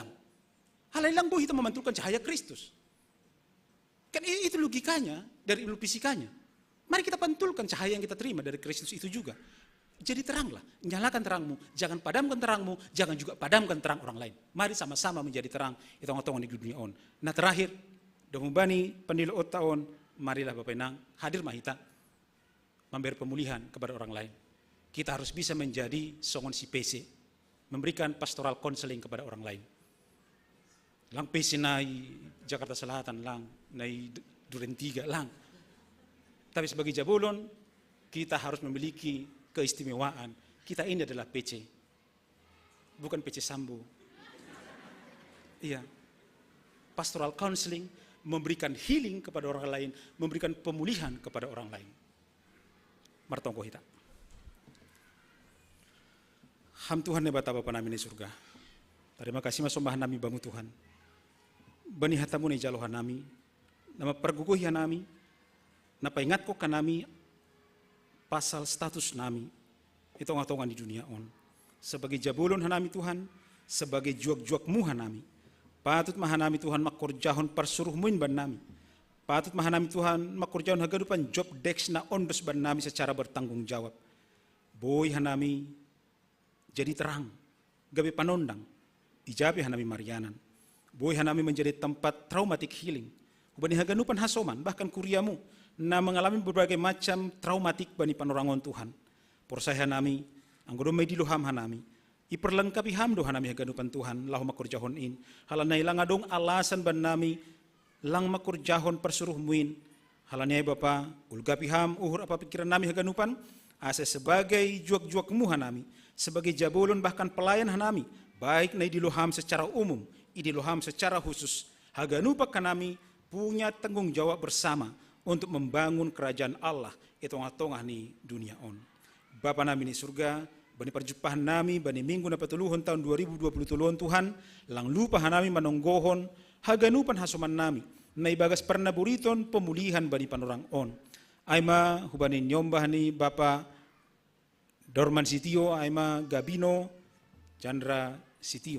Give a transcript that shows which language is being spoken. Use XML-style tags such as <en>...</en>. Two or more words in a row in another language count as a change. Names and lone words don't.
<id>Halailang hitam memantulkan cahaya Kristus. Kan itu logikanya dari ilmu fisikanya. Mari kita pantulkan cahaya yang kita terima dari Kristus itu juga. Jadi teranglah, nyalakan terangmu, jangan padamkan terangmu, jangan juga padamkan terang orang lain. Mari sama-sama menjadi terang,</id> <bts>itu ngotong di dunia on.</bts> <id>Nah terakhir,</id> <bts>domubani pendilu tahun,</bts> <id>marilah Bapak Inang,</id> <bts>hadir mahita,</bts> <id>memberi pemulihan kepada orang lain. Kita harus bisa menjadi songon si PC, memberikan</id> <en>pastoral counseling</en> <id>kepada orang lain.</id> <bts>Lang PC nai Jakarta Selatan, lang nai Duren 3, lang.</bts> <id>Tapi sebagai jabulon, kita harus memiliki keistimewaan. Kita ini adalah PC, bukan PC Sambo. Iya,</id> <en>pastoral counseling,</en> <id>memberikan healing kepada orang lain, memberikan pemulihan kepada orang lain.</id> <bts>Martongko hita. Ham Tuhan ne bata Bapa nami di surga.</bts> <id>Terima kasih</id> <bts>masombahan nami bangu Tuhan. Bani hatamu ne jalohan nami. Nama perguguhian nami. Napa ingat ko kan nami pasal status nami. Itu ngatongan di dunia on. Sebagai jabulon hanami Tuhan. Sebagai juak-juak muhan nami. Patut mahanami Tuhan makurjahon persuruh muin ban nami. Patut mahanami Tuhan makurjahon hagadupan</bts> <en>job desk</en> <bts>na ondos ban nami</bts> <id>secara bertanggung jawab.</id> <bts>Boy hanami jadi terang, gabi panondang, ijabi hanami Marianan.</bts> <id>Boy hanami menjadi tempat</id> <en>traumatic healing.</en> <bts>Bani haganupan hasoman, bahkan kuriamu, na</bts> <id>mengalami berbagai macam traumatik</id> <bts>bani panorangon Tuhan. Porsai hanami, anggodo mediloham hanami, iperlengkapi hamdo hanami haganupan Tuhan, lahu makurjahon in. Halanay lang adong alasan ban nami, lang makurjahon persuruh muin. Halanay Bapa, ulgapi ham, uhur apa pikiran nami haganupan, asa sebagai juak-juak muha nami, sebagai jabulon bahkan pelayan hanami, baik na idiloham</bts> <id>secara umum,</id> <bts>idiloham</bts> <id>secara khusus. Haganupa kanami punya tanggung jawab bersama untuk membangun kerajaan Allah itu</id> <bts>tengah ni dunia on. Bapa nami ni surga, bani perjumpahan nami, bani minggu na patuluhon tahun 2020 Tuhan, lang lupa hanami manonggohon, haganupan hasuman nami, na ibagas pernah buriton pemulihan bani panorang on. Aima hubani nyombah ni Bapa Dorman Sitio, aima Gabino Chandra Sitio.</bts>